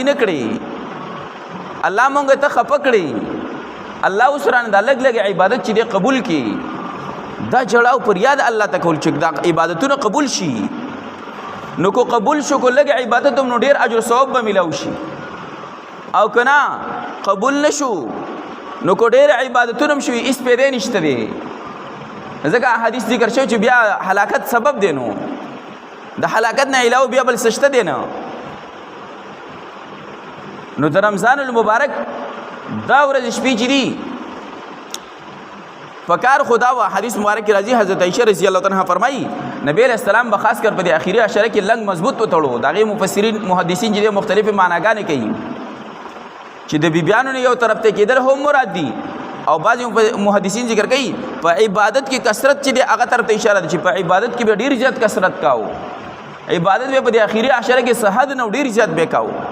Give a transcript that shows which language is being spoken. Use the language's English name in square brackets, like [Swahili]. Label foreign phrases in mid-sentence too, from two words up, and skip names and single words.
[Pashto] نه کړي الله موږ ته خفه کړي الله اوس رانه دا لږ لږ عبادت چې دی قبول کړي دا جړا او فریاد الله ته کول چې دا عبادتونه قبول شي نو کو قبول شو کو لږ عبادت هم نو ډېر اجر ثواب به میلاو شي او که نه قبول نشو نو کو ډېر عبادتونه هم شوي هېڅ پیدا نشته دی ځکه حدیث ذکر شوی چې بیا هلاکت سبب دی نو د هلاکت نه علاوه بیا بل څه شته دی نه نو د رمضان المبارک دا ورځ شپې چې دي فکار خدا و حدیث مبارک کی راضی حضرت عائشہ [Arabic] رضی اللہ عنہا [Pashto] فرمائی نبی علیہ السلام بخاص کر په آخري عشره کې لنګ مضبوط وتړو داغه مفسرین محدثین چې مختلف معناګانې کوي چې د بیبیانو نه یو طرف ته کېدل هم مراد دي او بعض محدثین ذکر کوي په عبادت کې کثرت چې د هغه طرف ته اشاره ده چې په عبادت کې به ډیر زیات کثرت کاو عبادت به په د اخیری عشره کې صحت نو ډیر زیات به کاو